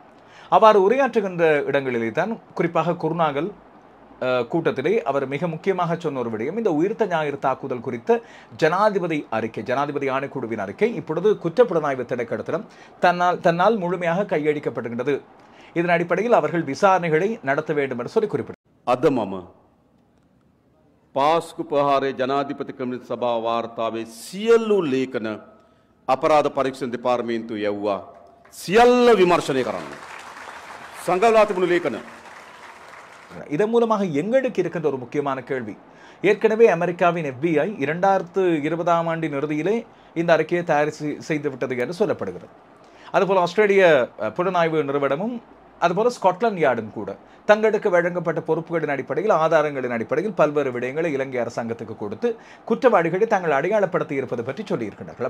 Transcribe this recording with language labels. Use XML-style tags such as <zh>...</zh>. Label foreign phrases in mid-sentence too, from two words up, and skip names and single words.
<ta>அவ்வாறு உரையாற்றுகின்ற இடங்களிலே தான் குறிப்பாக குருநாகல் கூட்டத்திலே அவர் மிக முக்கியமாக சொன்ன ஒரு விடயம் இந்த உயிர்த்த ஞாயிறு தாக்குதல் குறித்த ஜனாதிபதி அறிக்கை, ஜனாதிபதி ஆணைக்குழுவின் அறிக்கை இப்பொழுது குற்றப்புலனாய்வு திணைக்களத்திடம் தன்னால் முழுமையாக கையளிக்கப்படுகின்றது. இதன் அடிப்படையில் அவர்கள் விசாரணைகளை நடத்த வேண்டும் என்று சொல்லி குறிப்பிட்டார்.</ta> <si>අද මම පාස්කු ප්‍රහාරයේ ජනාධිපති කමිටු සභා වාර්තාවේ සියලු ලේඛන අපරාධ පරීක්ෂණ දෙපාර්තමේන්තුව යවුවා. සියල්ල විමර්ශනය කරන්න. සංගවලා තිබුණු ලේඛන.</si> <ta>இதன் மூலமாக எங்களுக்கு இருக்கின்ற ஒரு முக்கியமான கேள்வி, ஏற்கனவே அமெரிக்காவின் FBI 2020ஆம் ஆண்டின் இறுதியிலே இந்த அறிக்கையை தயார் செய்து விட்டது என்று சொல்லப்படுகிறது. அதுபோல ஆஸ்திரேலிய புலனாய்வு நிறுவனமும் அதுபோல ஸ்காட்லாந்து யார்டும் கூட தங்களுக்கு வழங்கப்பட்ட பொறுப்புகளின் அடிப்படையில், ஆதாரங்களின் அடிப்படையில் பல்வேறு விடயங்களை இலங்கை அரசாங்கத்துக்கு கொடுத்து குற்றவாளிகளை தாங்கள் அடையாளப்படுத்தி இருப்பது பற்றி சொல்லியிருக்கிறார்கள்.</ta>